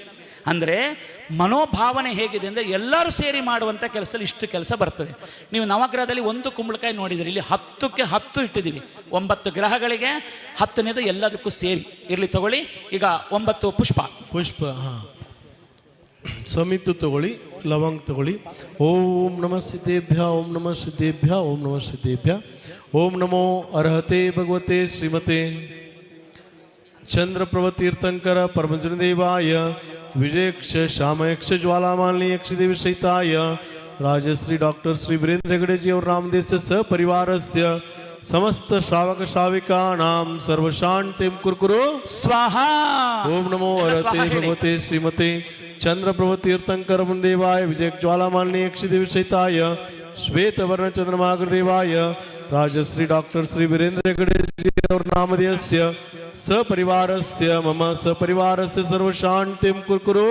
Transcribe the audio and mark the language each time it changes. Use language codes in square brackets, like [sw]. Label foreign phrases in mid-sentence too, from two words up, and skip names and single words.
[kn] ಅಂದರೆ ಮನೋಭಾವನೆ ಹೇಗಿದೆ ಅಂದರೆ ಎಲ್ಲರೂ ಸೇರಿ ಮಾಡುವಂಥ ಕೆಲಸದಲ್ಲಿ ಇಷ್ಟು ಕೆಲಸ ಬರ್ತದೆ. ನೀವು ನವಗ್ರಹದಲ್ಲಿ 1 ಕುಂಬಳಕಾಯಿ ನೋಡಿದ್ರಿ, ಇಲ್ಲಿ 10ಕ್ಕೆ 10 ಇಟ್ಟಿದ್ದೀವಿ. 9 ಗ್ರಹಗಳಿಗೆ 10ನೇದು ಎಲ್ಲದಕ್ಕೂ ಸೇರಿ ಇರಲಿ. ತಗೊಳ್ಳಿ. ಈಗ 9 ಪುಷ್ಪ. ಪುಷ್ಪ. ಹಾಂ, ಸಮಿತು ತಗೊಳ್ಳಿ, ಲವಂಗ ತಗೊಳ್ಳಿ. [sa] ಓಂ ನಮಃ ಸಿದ್ಧೇಭ್ಯ, ಓಂ ನಮಃ ಸಿದ್ಧೇಭ್ಯ, ಓಂ ನಮಃ ಸಿದ್ಧೇಭ್ಯ. ಓಂ ನಮೋ ಅರ್ಹತೆ ಭಗವತೆ ಶ್ರೀಮತೆ ಚಂದ್ರಪ್ರಭತೀರ್ಥಂಕರ ಪರಮಜನದೇವಾಯ ವಿಜಯಕ್ಷ ಶ್ಯಾಮಯಕ್ಷ ಜ್ವಾಲಾಮಾಲಿನಿ ಯಕ್ಷದೇವಿ ಸಹಿತಾಯ ರಾಜಶ್ರೀ ಡಾಕ್ಟರ್ ಶ್ರೀ ವೀರೇಂದ್ರ ಹೆಗಡೆ जी और नामदेस्य सपरिवारस्य समस्त श्रावक श्राविकाणां सर्वशान्तिं कुर्कुरु ಸ್ವಾಹಾ. ओम नमो अरहते भगवते श्रीमते चंद्रप्रभतीर्थंकर देवाय विजय ज्वालामालिनी यक्षदेवी सहिताय श्वेतवर्ण चंद्रमाग्रदेवाय राजश्री डॉक्टर श्री वीरेंद्र हेगड़े जी और नामधेयस्य सपरिवारस्य मम सपरिवारस्य सर्वशान्तिं कुर्कुरु